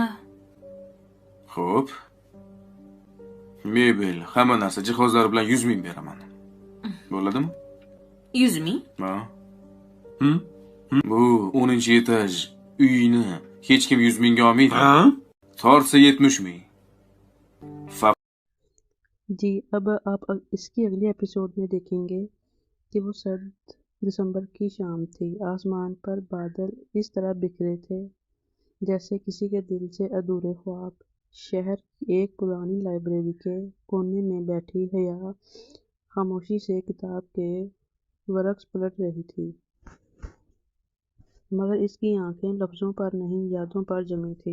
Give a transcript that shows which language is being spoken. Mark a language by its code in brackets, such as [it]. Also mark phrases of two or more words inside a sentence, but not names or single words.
[uz] Xo'p. Mebel, hamma narsa jihozlari bilan 100 ming beraman. Bo'ladimi? 100 ming? Ha? Bu 10-etaj uyni hech kim 100 mingga olmaydi. Tortsa 70 ming. [hi] जी अब इसकी अगले एपिसोड में देखेंगे कि वो सर्द दिसंबर की शाम थी। आसमान पर बादल इस तरह बिखरे थे जैसे किसी के दिल से अधूरे ख्वाब। शहर की एक पुरानी लाइब्रेरी के कोने में बैठी हया खामोशी से किताब के वर्क्स पलट रही थी, मगर इसकी आंखें लफ्ज़ों पर नहीं, यादों पर जमी थी।